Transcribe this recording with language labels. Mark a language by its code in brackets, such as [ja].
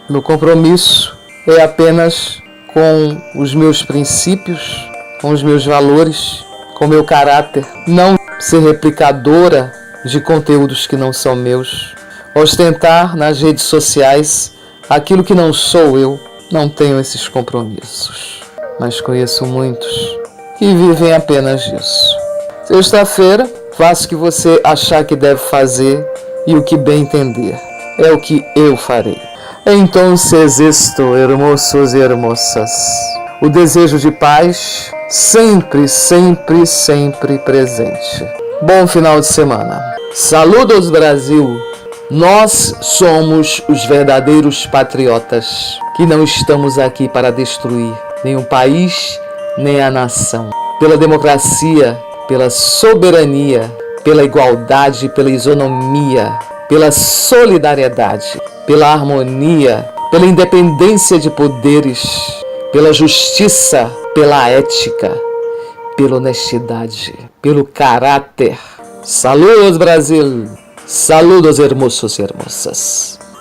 [pt] Meu compromisso é apenas com os meus princípios, com os meus valores, com o meu caráter, não ser replicadora de conteúdos que não são meus, ostentar nas redes sociais aquilo que não sou eu. Não tenho esses compromissos, mas conheço muitos que vivem apenas disso. Sexta-feira, faça o que você achar que deve fazer e o que bem entender. É o que eu farei. [es] Entonces esto, hermosos e hermosas. [pt] O desejo de paz sempre, sempre, sempre presente. Bom final de semana. [es] Saludos, Brasil! [pt] Nós somos os verdadeiros patriotas, que não estamos aqui para destruir nem o país, nem a nação. Pela democracia, pela soberania, pela igualdade, pela isonomia, pela solidariedade, pela harmonia, pela independência de poderes, pela justiça, pela ética, pela honestidade, pelo caráter. [es] Saludos, Brasil! Saludos, hermosos e hermosas.